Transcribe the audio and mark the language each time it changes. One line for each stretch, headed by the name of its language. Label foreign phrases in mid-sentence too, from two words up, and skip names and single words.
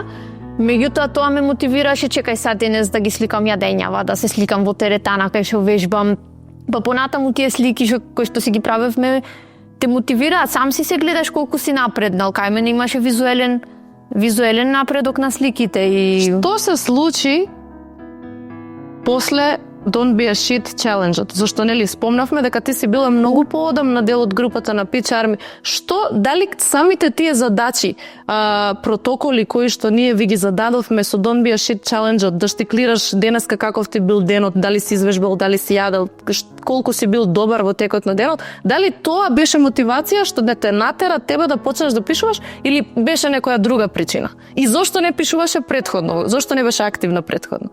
Macedonian: Меѓутоа тоа ме мотивираше, чекај сад денес да ги сликам јадењава, да се сликам во теретана кај што вежбам. Па понатаму тие слики кои што си ги правевме те мотивираат, сам си се гледаш колку си напреднал, кај мене имаше визуелен напредок на сликите и Што се случи после
English: Don't be a shit challenge-
Macedonian: от? Зашто нели спомнавме дека ти си била многу поодамна дел од групата на Pitch Army. Што, дали самите тие задачи, протоколи кои што ние ви ги зададовме со
English: Don't be a shit challenge-
Macedonian: от, да штиклираш денеска каков ти бил денот, дали си извежбал, дали си јадел, колку си бил добар во текот на денот, дали тоа беше мотивација што да те натера тебе да почнеш да пишуваш или беше некоја друга причина? И зошто не пишуваше претходно? Зошто не беше активна претходно?